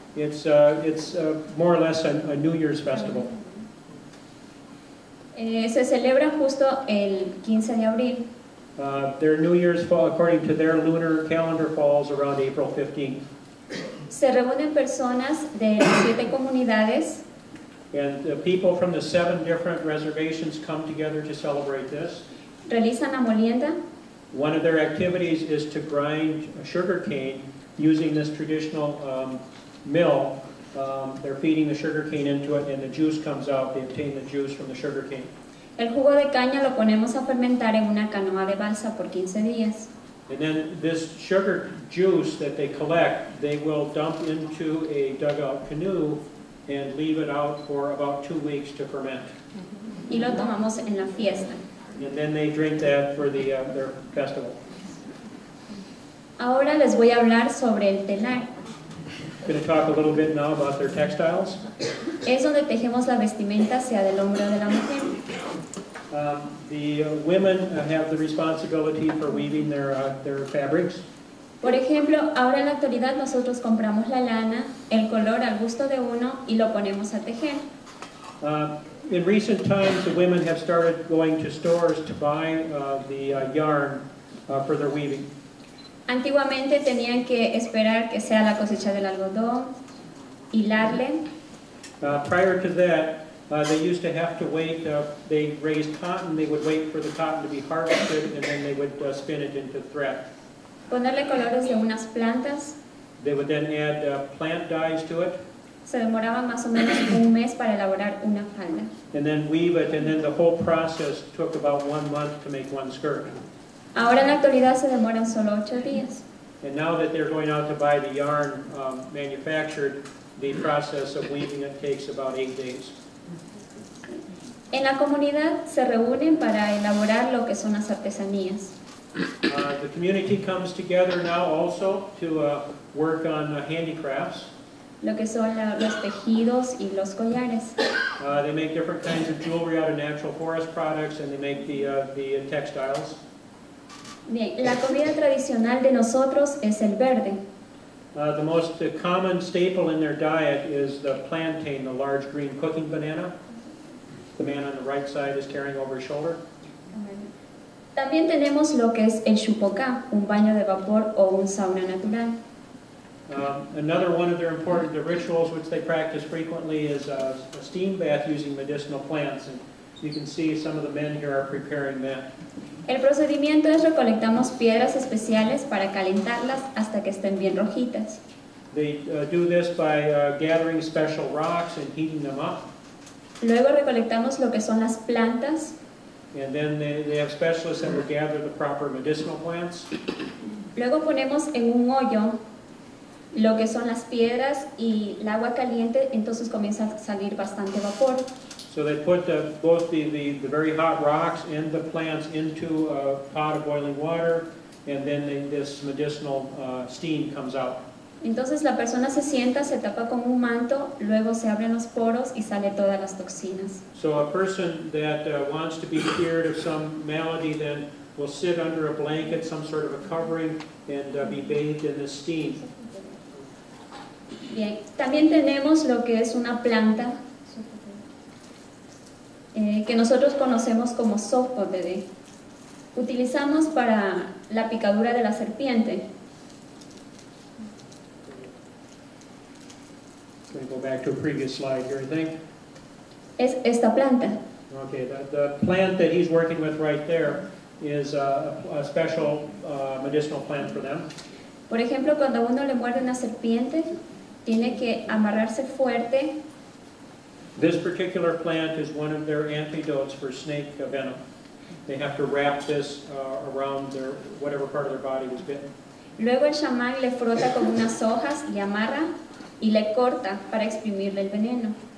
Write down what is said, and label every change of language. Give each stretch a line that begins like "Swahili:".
English: It's more or less a New Year's festival.
Spanish: Se celebra justo el 15 de abril.
English: Their New Year's fall, according to their lunar calendar, falls around April 15th.
Spanish: Se reúnen personas de las 7 comunidades.
English: And people from the 7 different reservations come together to celebrate this.
Spanish: Realizan la molienda.
English: One of their activities is to grind sugar cane using this traditional mill. They're feeding the sugar cane into it and the juice comes out. They obtain the juice from the sugar cane.
Spanish: El jugo de caña lo ponemos a fermentar en una canoa de balsa por 15 días.
English: And then this sugar juice that they collect, they will dump into a dugout canoe and leave it out for about 2 weeks to ferment.
Spanish: Y lo tomamos en la fiesta.
English: And then they drink that for their festival.
Spanish: Ahora les voy a hablar sobre el telar.
English: I'm going to talk a little bit now about their textiles.
Spanish: Es donde tejemos la vestimenta hacia del hombro de la mujer.
English: The women have the responsibility for weaving their fabrics.
Spanish: Por ejemplo, ahora en la actualidad nosotros compramos la lana, el color al gusto de uno y lo ponemos a tejer.
English: In recent times, the women have started going to stores to buy the yarn for their weaving.
Spanish: Antiguamente tenían que esperar que sea la cosecha del algodón, hilarle.
English: Prior to that, they used to have to wait. They raised cotton. They would wait for the cotton to be harvested, and then they would spin it into thread.
Spanish: Ponerle colores de unas plantas.
English: They would then add plant dyes to it.
Spanish: Se demoraba más o menos un mes para elaborar una falda.
English: And then weave it, and then the whole process took about 1 month to make one skirt.
Spanish: Ahora en la actualidad se demoran solo 8 días.
English: And now that they're going out to buy the yarn manufactured, the process of weaving it takes about 8 days.
Spanish: En la comunidad se reúnen para elaborar lo que son las artesanías.
English: The community comes together now also to work on handicrafts.
Spanish: Lo que son los tejidos y los collares.
English: They make different kinds of jewelry out of natural forest products, and they make the textiles.
Spanish: Bien, la comida tradicional de nosotros es el verde.
English: The most common staple in their diet is the plantain, the large green cooking banana. the man on the right side is carrying over his shoulder.
Spanish: También tenemos lo que es el chupocá, un baño de vapor o un sauna natural.
English: Another one of their important rituals which they practice frequently is a steam bath using medicinal plants. And you can see some of the men here are preparing that.
Spanish: El procedimiento es recolectamos piedras especiales para calentarlas hasta que estén bien rojitas.
English: They do this by gathering special rocks and heating them up.
Spanish: Luego recolectamos lo que son las plantas.
English: And then they have specialists that will gather the proper medicinal plants.
Spanish: Luego ponemos en un hoyo lo que son las piedras y el agua caliente, entonces comienza a salir bastante vapor.
English: So they put both the very hot rocks and the plants into a pot of boiling water, and then this medicinal steam comes out.
Spanish: Entonces la persona se sienta, se tapa con un manto, luego se abren los poros y sale todas las toxinas.
English: So a person that wants to be cured of some malady then will sit under a blanket, some sort of a covering, and be bathed in this steam.
Spanish: Bien, también tenemos lo que es una planta que nosotros conocemos como sopodere. Utilizamos para la picadura de la serpiente.
English: Going to go back to a previous slide here, I think.
Spanish: Es esta planta.
English: Okay, the plant that he's working with right there is a special medicinal plant for them.
Spanish: Por ejemplo, cuando uno le muerde una serpiente, tiene que amarrarse fuerte.
English: This particular plant is one of their antidotes for snake venom. They have to wrap this around their whatever part of their body was bitten.
Spanish: Luego el chamán le frota con unas hojas y amarra y le corta para exprimirle el veneno.